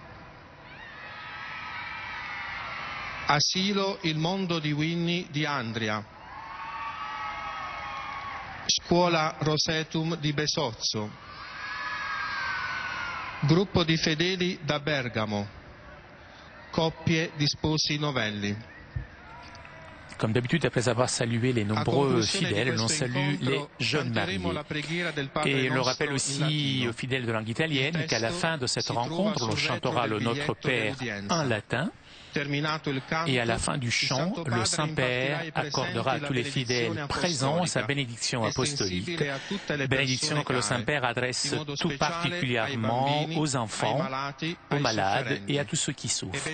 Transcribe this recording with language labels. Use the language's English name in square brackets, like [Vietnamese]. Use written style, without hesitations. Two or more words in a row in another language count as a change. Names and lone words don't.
[Italian] Asilo Il Mondo di Winnie di Andria, Scuola Rosetum di Besozzo, Gruppo di fedeli da Bergamo, coppie di sposi novelli. [French] Comme d'habitude, après avoir salué les nombreux fidèles, l'on salue les jeunes mariés. Et l'on rappelle aussi aux fidèles de langue italienne qu'à la fin de cette rencontre, l'on chantera le Notre Père en latin. Et à la fin du chant, le Saint-Père accordera à tous les fidèles présents sa bénédiction apostolique, bénédiction que le Saint-Père adresse tout particulièrement aux enfants, aux malades et à tous ceux qui souffrent.